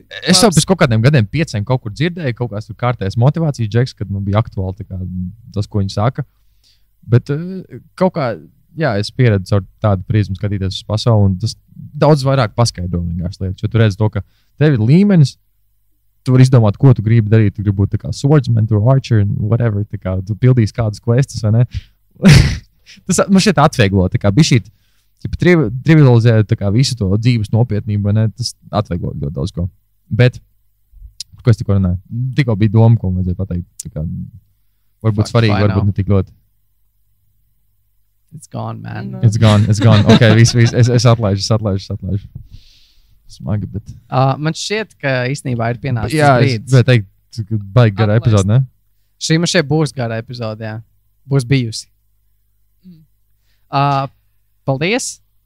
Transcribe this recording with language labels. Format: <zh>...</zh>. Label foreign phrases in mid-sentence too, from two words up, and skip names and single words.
<lv>Es jau pēc kaut kādiem gadiem, 5 kaut kur dzirdēju, kaut kāds kārtējas motivācijas džeks, kad man bija aktuāli tas, ko viņi saka. Bet kaut kā, jā, es pieredzu ar tādu prizmu skatīties uz pasauli, un tas daudz vairāk paskaidro vienkārši lietas. Jo tu redzi to, ka tev ir līmenis, tu vari izdomāt, ko tu gribi darīt. Tu gribi būt tā kā</lv> <en>swordsman, archer, whatever.</en> <lv>Tā kā tu pildīsi kādus questus, vai ne? Tas man šeit atvieglo, tā kā bija šī trivializē visu to dzīves nopietnību, ne? Tas atvieglo ļoti daudz ko. Bet, ko es tikko runāju? Tikko bija doma, ko vajadzēja pateikt. Tā kā, varbūt svarīgi, varbūt ne tik ļoti.</lv> <en>It's gone, man. No. It's gone.</en> <lv>Ok, viss. Es atlaižu. Smagi, bet... man šķiet, ka īstenībā ir pienācis brīdis. Jā, es teikt, baigi gara epizode, ne? Šī man šeit būs gara epizode, jā. Būs bijusi. Paldies!</lv>